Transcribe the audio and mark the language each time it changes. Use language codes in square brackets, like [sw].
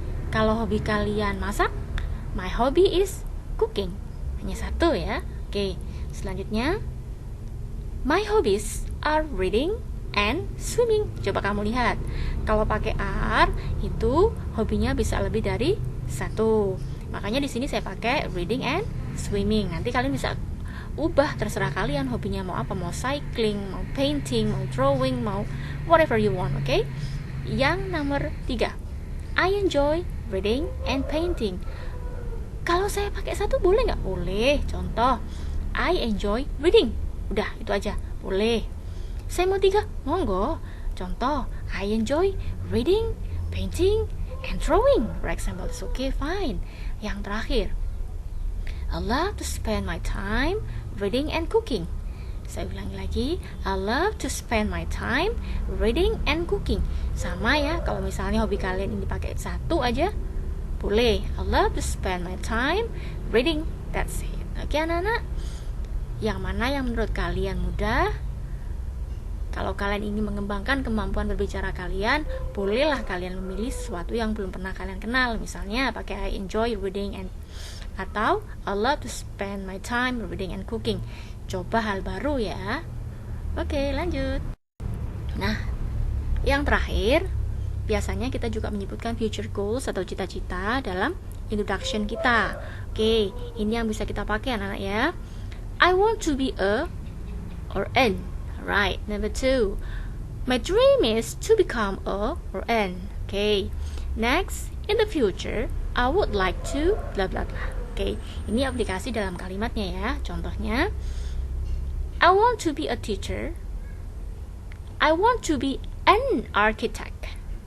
[id] Kalau hobi kalian masak, [en] my hobby is cooking. [id] Hanya 1 ya. Oke, selanjutnya, [en] my hobbies are reading and swimming. [id] Coba kamu lihat. Kalau pakai are, itu hobinya bisa lebih dari 1. Makanya di sini saya pakai reading and swimming. Nanti kalian bisa ubah, terserah kalian hobinya mau apa, mau cycling, mau painting, mau drawing, mau [en] whatever you want, [id] oke? Yang nomor 3, [en] I enjoy reading and painting. [id] Kalau saya pakai 1 boleh nggak? Boleh. Contoh, [en] I enjoy reading. [id] Udah, itu aja, boleh. Saya mau 3, monggo. Contoh, [en] I enjoy reading, painting, and drawing. For example, it's okay, fine. [id] Yang terakhir, [en] I love to spend my time reading and cooking. [id] Saya ulangi lagi, [en] I love to spend my time reading and cooking. [id] Sama ya, kalau misalnya hobi kalian ini pakai 1 aja, boleh. [en] I love to spend my time reading. That's it. [id] Oke anak-anak, yang mana yang menurut kalian mudah? Kalau kalian ingin mengembangkan kemampuan berbicara kalian, bolehlah kalian memilih sesuatu yang belum pernah kalian kenal. Misalnya pakai [en] I enjoy reading and [id] atau [en] I love to spend my time reading and cooking. [id] Coba hal baru ya. Oke, lanjut. Nah, yang terakhir, biasanya kita juga menyebutkan future goals atau cita-cita dalam introduction kita. Oke, ini yang bisa kita pakai anak-anak ya. [en] I want to be a or an. Right, number 2. My dream is to become a or an. Okay. Next, in the future, I would like to blah blah blah. [id] Oke, ini aplikasi dalam kalimatnya ya. [en] Contohnya, I want to be a teacher. I want to be an architect.